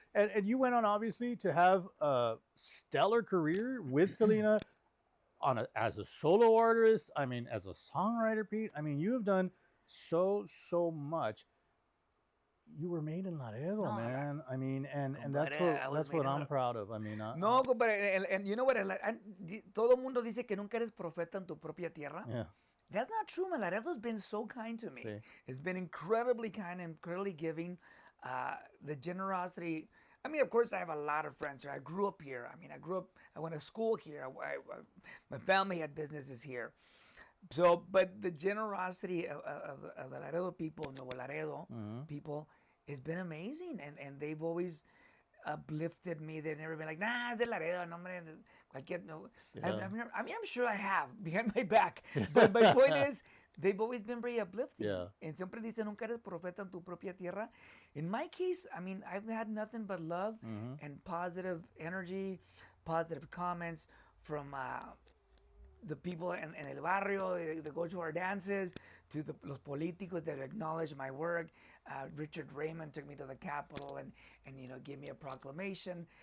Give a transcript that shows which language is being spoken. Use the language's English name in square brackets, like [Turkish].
[English] And you went on, obviously, to have a stellar career with Selena as a solo artist. I mean, as a songwriter, Pete. I mean, you have done so much. You were made in Laredo, man. I mean, and that's what I'm proud of. I mean, [Spanish] no, compadre, [English] and you know what? [Spanish] Todo mundo dice que nunca eres profeta en tu propia tierra. [English] Yeah. That's not true, man. Laredo's been so kind to me. [Spanish] Sí. [English] It's been incredibly kind, incredibly giving. The generosity. I mean, of course, I have a lot of friends here. I grew up here. I mean, I went to school here. My family had businesses here. So, but the generosity of the Laredo people, Nuevo Laredo people, has been amazing, and they've always uplifted me. They've never been like, nah, [Spanish] es de Laredo, no, hombre, cualquier, no. [English] I've never, I mean, I'm sure I have behind my back, but my point is, they've always been very uplifting. Yeah. [Spanish] And siempre dice, nunca eres profeta en tu propia tierra. [English] In my case, I mean, I've had nothing but love and positive energy, positive comments from the people in el barrio that go to our dances, to [Spanish] los políticos [English] that acknowledge my work. Richard Raymond took me to the Capitol and gave me a proclamation.